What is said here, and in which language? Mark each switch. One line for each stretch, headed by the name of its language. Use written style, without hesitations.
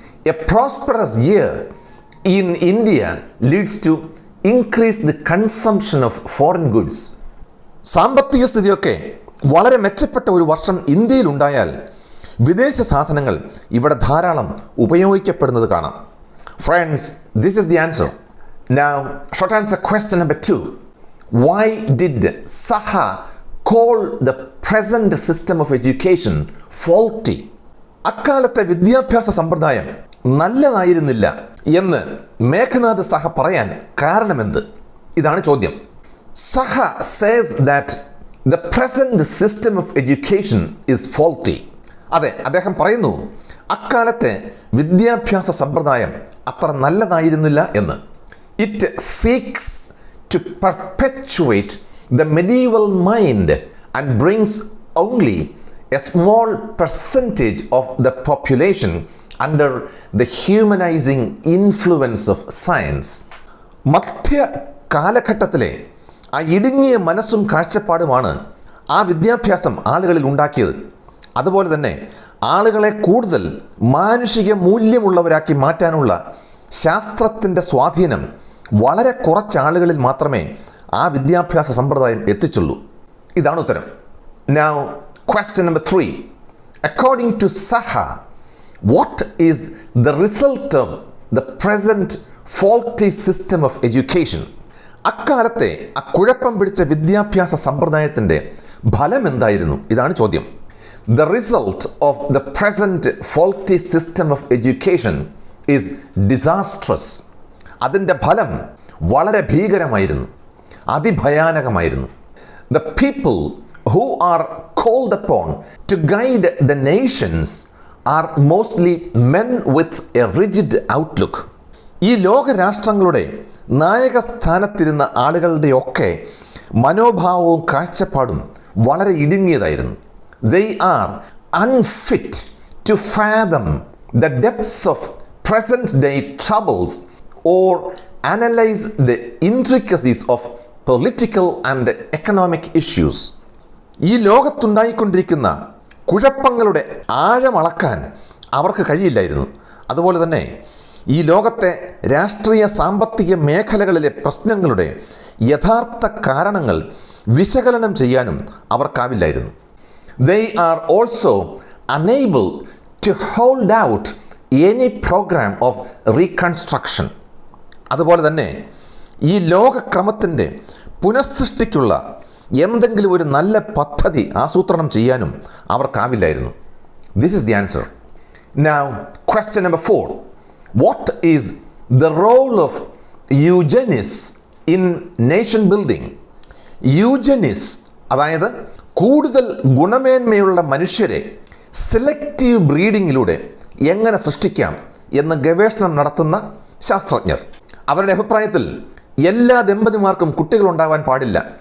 English: A prosperous year in India leads to increase the consumption of foreign goods.
Malayalam: സാമ്പത്തിക സ്ഥിതിയൊക്കെ വളരെ മെച്ചപ്പെട്ട ഒരു വർഷം ഇന്ത്യയിൽ ഉണ്ടായാൽ വിദേശ സാധനങ്ങൾ ഇവിടെ ധാരാളം ഉപയോഗിക്കപ്പെടുന്നത് കാണാം.
English: Friends, this is the answer. Now, short answer question number 2. Why did Saha call the present system of education faulty?
Malayalam: അക്കാലത്തെ വിദ്യാഭ്യാസ സമ്പ്രദായം നല്ലതായിരുന്നില്ല എന്ന് മേഘനാഥ് സഹ പറയാൻ കാരണമെന്ത്? ഇതാണ് ചോദ്യം.
English: Saha says that the present system of education is faulty.
Malayalam: അതെ, അദ്ദേഹം പറയുന്നു അക്കാലത്തെ വിദ്യാഭ്യാസ സമ്പ്രദായം അത്ര നല്ലതായിരുന്നില്ല എന്ന്.
English: It seeks to perpetuate the medieval mind and brings only a small percentage of the population under the humanising influence of science.
Malayalam: മധ്യ കാലഘട്ടത്തിലെ ആ ഇടുങ്ങിയ മനസ്സും കാഴ്ചപ്പാടുമാണ് ആ വിദ്യാഭ്യാസം ആളുകളിൽ ഉണ്ടാക്കിയത്. അതുപോലെ തന്നെ ആളുകളെ കൂടുതൽ മാനുഷിക മൂല്യമുള്ളവരാക്കി മാറ്റാനുള്ള ശാസ്ത്രത്തിൻ്റെ സ്വാധീനം വളരെ കുറച്ച് ആളുകളിൽ മാത്രമേ ആ വിദ്യാഭ്യാസ സമ്പ്രദായം എത്തിച്ചുള്ളൂ. ഇതാണ് ഉത്തരം.
English: Now, question number 3. According to Saha, what is the result of the present faulty system of education?
Malayalam: അക്കാലത്തെ ആ കുഴപ്പം പിടിച്ച വിദ്യാഭ്യാസ സമ്പ്രദായത്തിൻ്റെ ഫലം എന്തായിരുന്നു? ഇതാണ് ചോദ്യം.
English: The result of the present faulty system of education is disastrous.
Malayalam: അതിൻ്റെ ഫലം വളരെ ഭീകരമായിരുന്നു, അതിഭയാനകമായിരുന്നു.
English: The people who are called upon to guide the nations are mostly men with a rigid outlook.
Malayalam: ഈ ലോകരാഷ്ട്രങ്ങളുടെ നായക സ്ഥാനത്തിരുന്ന ആളുകളുടെയൊക്കെ മനോഭാവവും കാഴ്ചപ്പാടും വളരെ ഇടുങ്ങിയതായിരുന്നു.
English: They are unfit to fathom the depths of present day troubles or analyze the intricacies of political and economic issues.
Malayalam: ഈ ലോകത്തുണ്ടായിക്കൊണ്ടിരിക്കുന്ന കുഴപ്പങ്ങളുടെ ആഴമളക്കാൻ അവർക്ക് കഴിയില്ലായിരുന്നു. അതുപോലെ തന്നെ ഈ ലോകത്തെ രാഷ്ട്രീയ സാമ്പത്തിക മേഖലകളിലെ പ്രശ്നങ്ങളുടെ യഥാർത്ഥ കാരണങ്ങൾ വിശകലനം ചെയ്യാനും അവർക്കാവില്ലായിരുന്നു.
English: They are also unable to hold out any program of reconstruction.
Malayalam: അതുപോലെ തന്നെ ഈ ലോകക്രമത്തിൻ്റെ പുനഃസൃഷ്ടിക്കുള്ള എന്തെങ്കിലും ഒരു നല്ല പദ്ധതി ആസൂത്രണം ചെയ്യാനും അവർക്കാവില്ലായിരുന്നു.
English: This is the answer. Now, question number 4. What is the role of eugenics in nation building?
Malayalam: Eugenics, അതായത് കൂടുതൽ ഗുണമേന്മയുള്ള മനുഷ്യരെ സെലക്റ്റീവ് ബ്രീഡിങ്ങിലൂടെ എങ്ങനെ സൃഷ്ടിക്കാം എന്ന് ഗവേഷണം നടത്തുന്ന ശാസ്ത്രജ്ഞർ. അവരുടെ അഭിപ്രായത്തിൽ എല്ലാ ദമ്പതിമാർക്കും കുട്ടികളുണ്ടാവാൻ പാടില്ല.